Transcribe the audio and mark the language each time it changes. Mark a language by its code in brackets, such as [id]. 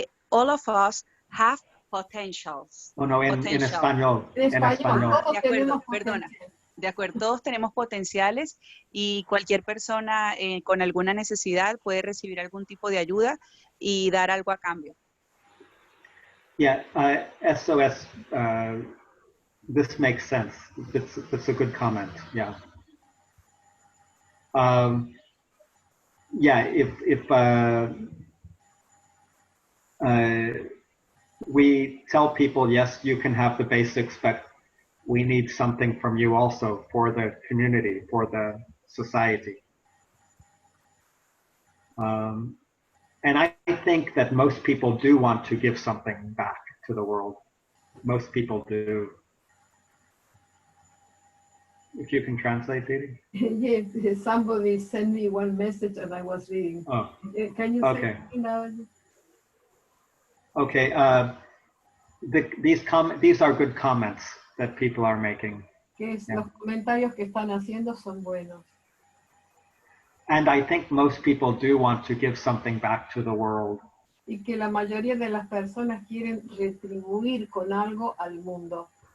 [en] All of us have potentials. [es] Oh, no, en español. En español. Todos de acuerdo, tenemos perdona. De acuerdo, todos tenemos potenciales y cualquier persona con alguna necesidad puede recibir algún tipo de ayuda y dar algo a cambio. [en] Yeah, SOS, this makes sense. That's a good comment, yeah. Yeah, if we tell people, yes, you can have the basics, but we need something from you also for the community, for the society. And I think that most people do want to give something back to the world. Most people do. If you can translate, Didi? Yes, somebody sent me one message and I was reading. Oh, Can you okay. say now? Okay. These are good comments that people are making. [es] Que [en] Yeah. [es] Los comentarios que están haciendo son buenos. [en] And I think most people do want to give something back to the world. [es] Y que la mayoría de las personas quieren retribuir con algo al mundo.